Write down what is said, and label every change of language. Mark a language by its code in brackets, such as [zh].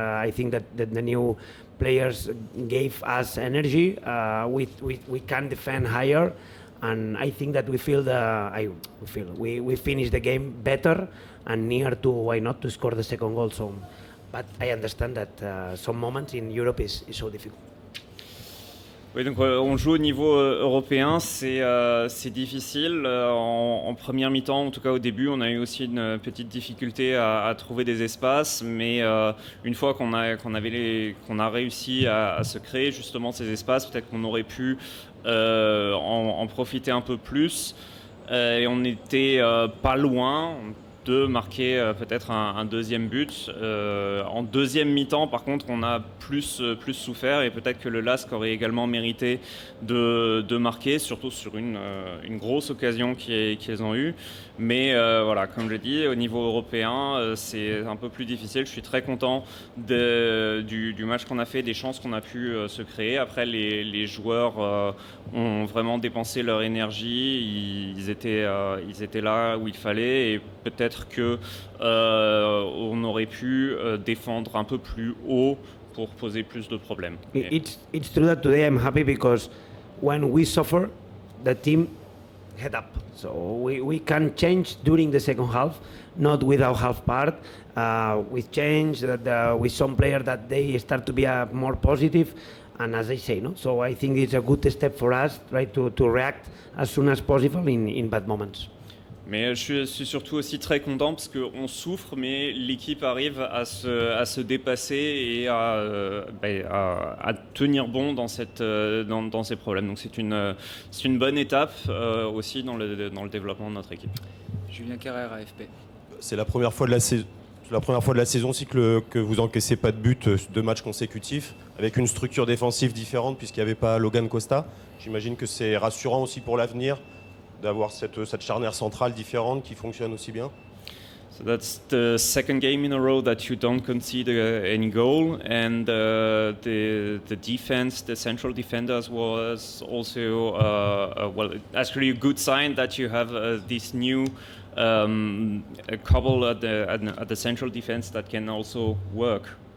[en] I think that the new players gave us energy. We can defend higher. And I think that we finish the game better and near to, why not, to score the second goal. So, but I understand that some moments in Europe is so difficult. [fr] Oui, donc on joue au niveau européen, c'est difficile. En première mi-temps, en tout cas au début, on a eu aussi une petite difficulté à trouver des espaces, mais une fois qu'on a réussi à se créer justement ces espaces, peut-être qu'on aurait pu en profiter un peu plus. Et on n'était pas loin. de marquer peut-être un deuxième but. En deuxième mi-temps, par contre, on a plus souffert et peut-être que le LASK aurait également mérité de marquer, surtout sur une grosse occasion qu'ils ont eue. Mais voilà, comme je dis, au niveau européen, c'est un peu plus difficile. Je suis très content du match qu'on a fait, des chances qu'on a pu se créer. Après, les joueurs ont vraiment dépensé leur énergie. Ils étaient là où il fallait et peut-être que on aurait pu défendre un peu plus haut pour poser plus de problèmes. [en] It's true that today I'm happy because when we suffer, the team head up. So we can change during the second half, not without half part. We change that with some players that they start to be more positive. And as I say, no. So I think it's a good step for us, right, to react as soon as possible in bad moments. [fr] Mais je suis surtout aussi très content parce qu'on souffre, mais l'équipe arrive à se dépasser et à tenir bon dans ces problèmes. Donc c'est une bonne étape aussi dans le développement de notre équipe. Julien Carrère, AFP. C'est la première fois de la saison. C'est la première fois de la saison aussi que vous encaissez pas de but 2 matchs consécutifs, avec une structure défensive différente puisqu'il n'y avait pas Logan Costa. J'imagine que c'est rassurant aussi pour l'avenir d'avoir cette charnière centrale différente qui fonctionne aussi bien. [en] So that's the second game in a row that you don't concede any goal, and the defense, the central defenders, was also actually a good sign that you have this new a couple at the central defense that can also work.